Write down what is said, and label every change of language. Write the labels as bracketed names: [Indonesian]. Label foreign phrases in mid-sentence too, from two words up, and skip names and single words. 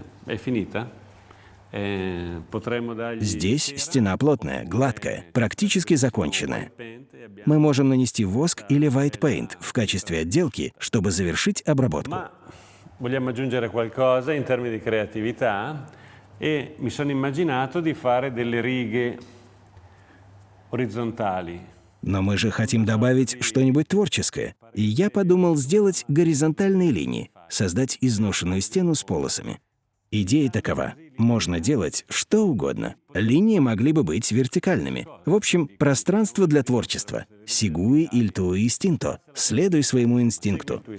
[Italian] È finita? Potremmo dargli... [Russian] Здесь стена плотная, гладкая, практически законченная. Мы можем нанести воск или [English] white paint [Russian] в качестве отделки, чтобы завершить обработку. [Italian] Ma vogliamo aggiungere qualcosa in termini di creatività e mi sono immaginato di fare delle righe orizzontali. [Russian] Но мы же хотим добавить что-нибудь творческое. И я подумал сделать горизонтальные линии, создать изношенную стену с полосами. Идея такова. Можно делать что угодно. Линии могли бы быть вертикальными. В общем, пространство для творчества. [Italian] Segui il tuo istinto. [Russian] Следуй своему инстинкту.